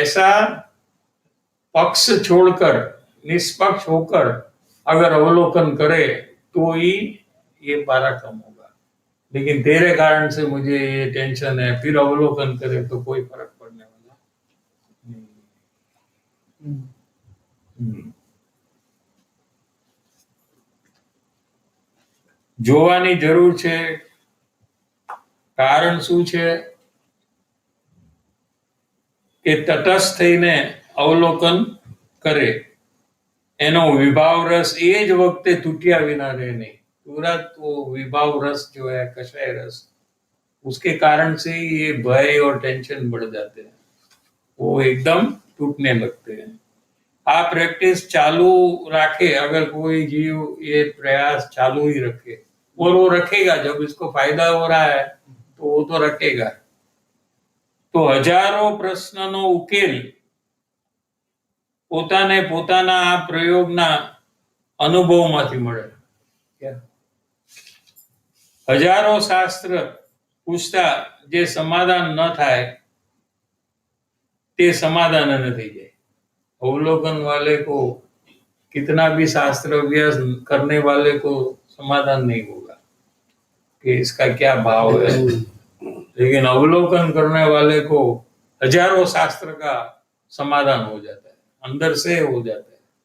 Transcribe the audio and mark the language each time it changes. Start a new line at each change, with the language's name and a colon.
Hindi: ऐसा पक्ष छोड़कर निष्पक्ष होकर अगर अवलोकन करे तो ही ये पारा कम होगा। लेकिन तेरे कारण से मुझे ये टेंशन है, फिर अवलोकन करे तो कोई फर्क पड़ने वाला नहीं।
Gujarati: જોવાની જરૂર છે, કારણ શું છે કે તટસ્થ થઈને અવલોકન કરે, એનો વિભાવ રસ એ જ વખતે તૂટ્યા વિના રહે
Hindi: नहीं। तुरंत वो विभाव रस जो है, कषाय रस, उसके कारण से ही ये भय और टेंशन बढ़ जाते हैं, वो एकदम टूटने लगते हैं। आप प्रैक्टिस चालू रखे, अगर कोई जीव ये प्रयास चालू ही रखे, और वो रखेगा, जब इसको फायदा हो रहा है तो वो तो रखेगा, तो हजारों प्रश्नों उकेल
Gujarati: પોતાને પોતાના આ પ્રયોગના અનુભવમાંથી મળે। હજારો શાસ્ત્ર પૂછતા જે સમાધાન ન થાય તે
Hindi: समाधान न
Gujarati: થઈ જાય।
Hindi: अवलोकन वाले को कितना भी शास्त्र अभ्यास करने वाले को समाधान नहीं होगा कि इसका क्या भाव है। लेकिन अवलोकन करने वाले को हजारों शास्त्र का समाधान हो जाता है, अंदर से हो जाता है।